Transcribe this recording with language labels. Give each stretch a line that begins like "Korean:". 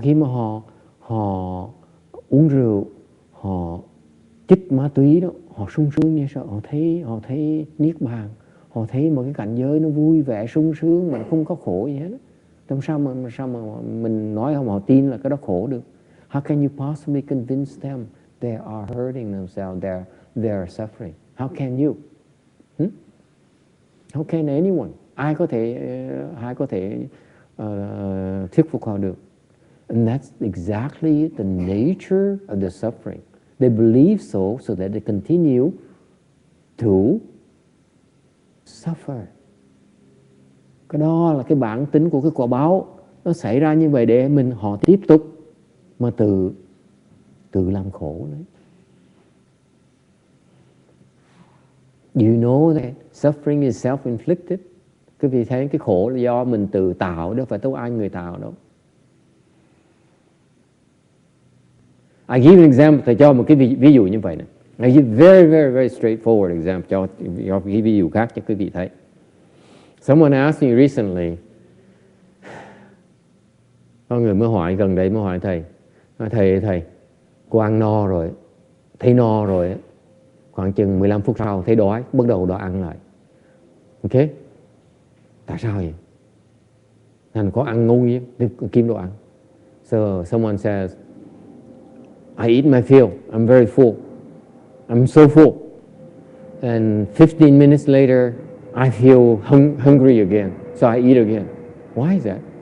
Vietnamese: Khi mà họ uống rượu, họ chích ma túy đó, họ sung sướng như sao? Họ thấy niết bàn, họ thấy một cái cảnh giới nó vui vẻ sung sướng mà nó không có khổ gì hết. Làm sao mà mình nói không họ tin là cái đó khổ được?
English: How can you possibly convince them they are hurting themselves, they are suffering? How can you? How can anyone?
Vietnamese: Ai có thể thuyết phục họ được?
English: And that's exactly the nature of the suffering. They believe so that they continue to suffer.
Vietnamese: Cái đó là cái bản tính của cái quả báo. Nó xảy ra như vậy để họ tiếp tục mà tự làm khổ đấy.
English: You know that suffering is self-inflicted.
Vietnamese: Quý vị thấy cái khổ là do mình tự tạo, đâu phải đâu ai người tạo đâu.
English: I give an example,
Vietnamese: thầy cho một cái ví dụ như vậy này.
English: I give very straightforward example,
Vietnamese: cho cái ví dụ khác cho quý vị thấy.
English: Someone asked me recently,
Vietnamese: có người mới hỏi thầy, thầy, cô ăn no rồi, thấy no rồi, khoảng chừng 15 phút sau thấy đói, bắt đầu đòi ăn lại. Ok? Tại sao vậy? Thành có ăn ngu gì, kiếm đồ ăn.
English: So someone says, I eat my fill, I'm very full. I'm so full. And 15 minutes later, I feel hungry again, so I eat again. Why is that?